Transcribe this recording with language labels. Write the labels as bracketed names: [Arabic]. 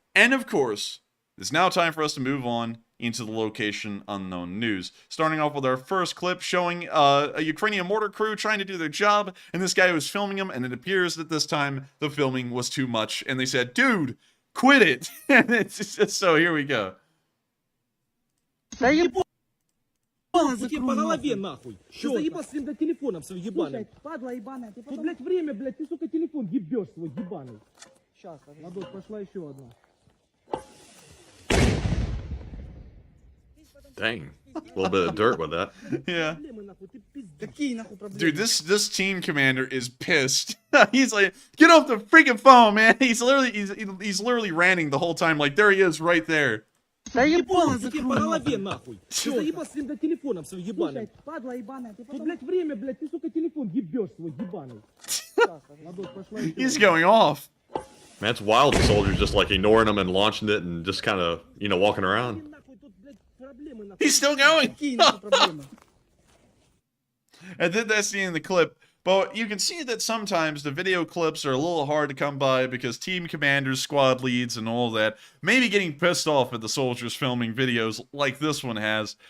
[English] And of course, it's now time for us to move on into the location unknown news. Starting off with our first clip showing a Ukrainian mortar crew trying to do their job, and this guy was filming them, and it appears that this time the filming was too much, and they said, dude, quit it. And it's just, so here we go. [Russian] По голове нахуй. Ты заебал своим телефоном своим ебаным. Падла ебаная, ты Тут, блядь, время, блядь, ты, сука, телефон ебешь свой ебаный. Сейчас, Ладос, пошла еще одна. [English] Dang. A little bit of dirt with that. Yeah. [Russian] Какие нахуй проблемы? [English] Dude, this team commander is pissed. He's like, get off the freaking phone, man. He's literally ranting the whole time. Like, there he is right there. [Russian] Да ебало Тебе по голове нахуй. Ты заебал своим телефоном своим ебаным. Падла ебаная, ты Тут, блядь, время, блядь, ты, сука, телефон ебешь свой ебаный. Ладос, пошла еще [English] He's [Russian] одна. [English] going off. Man, it's wild the soldiers just like ignoring them and launching it and just kind of, walking around. [Russian] Нахуй, тут, блядь, проблемы, нахуй. [English] He's still going. [Russian] Какие нахуй проблемы? [English] And then that's the end of the clip. But you can see that sometimes the video clips are a little hard to come by because team commanders, squad leads, and all that may be getting pissed off at the soldiers filming videos like this one has.